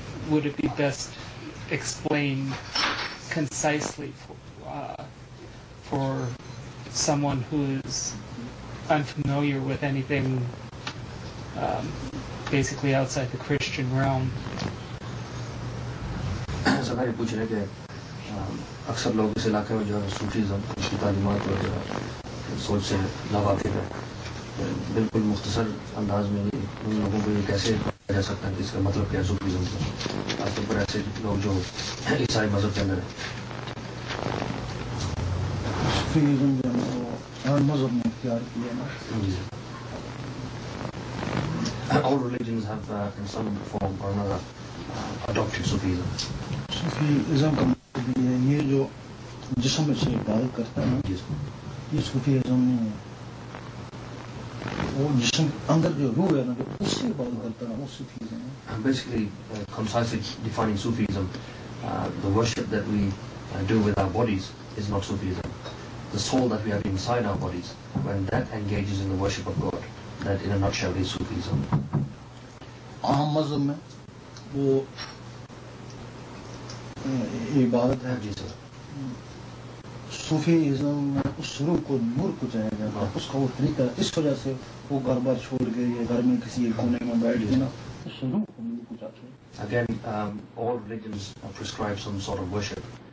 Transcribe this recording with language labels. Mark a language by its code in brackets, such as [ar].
[en] would it be best explained concisely for someone who is unfamiliar with anything basically outside the Christian realm? [hi] सरकारी पूछ रहे कि अक्सर लोग इस इलाके में जो है सूफीज़म की तालीमात और सोच से लावाकिफ है, बिल्कुल मुख्तसर अंदाज में उन लोगों को ये कैसे बताया जा सकता है कि इसका मतलब क्या है सूफीज़म का, खासतौर पर ऐसे लोग जो ईसाई मज़हब के अंदर है। सूफीज़म जो है हर मज़हब में इख्तियार किया ना। [en] All religions have in some form or another adopted Sufism. [hi] Sufism का मतलब ये जो जिस्म से इबादत करता है ना, ये सूफीज़म नहीं है। वो जिस्म अंदर जो रूह है ना, जो उससे इबादत करता है ना, वो सूफीज़म है। [en] Basically, concisely defining Sufism, the worship that we do with our bodies is not Sufism. The soul that we have inside our bodies, when that engages in the worship of God, that in a nutshell is Sufism. [hi] आम मज़हब में वो इबादत है। जी sir. Sufism में उस रूह को नूर को चाहिए जाता है, उसका वो तरीका, इस वजह से वो घर बार छोड़ के या घर में किसी एक कोने में बैठ के ना उस रूह को नूर को चाहते हैं। [en] Again, all religions prescribe some sort of worship.